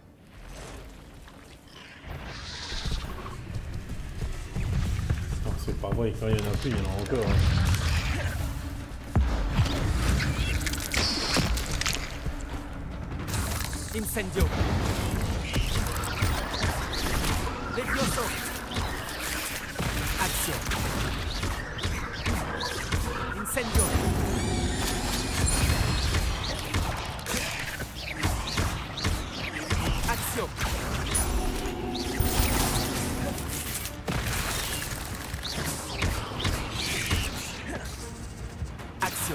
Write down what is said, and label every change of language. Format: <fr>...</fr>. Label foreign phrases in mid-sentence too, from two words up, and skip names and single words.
<fr>Non, c'est pas vrai. Ouais, quand il y en a plus, il y en a encore. Hein. Incendio. Levioso. Action. Incendio. Action. Action.</fr>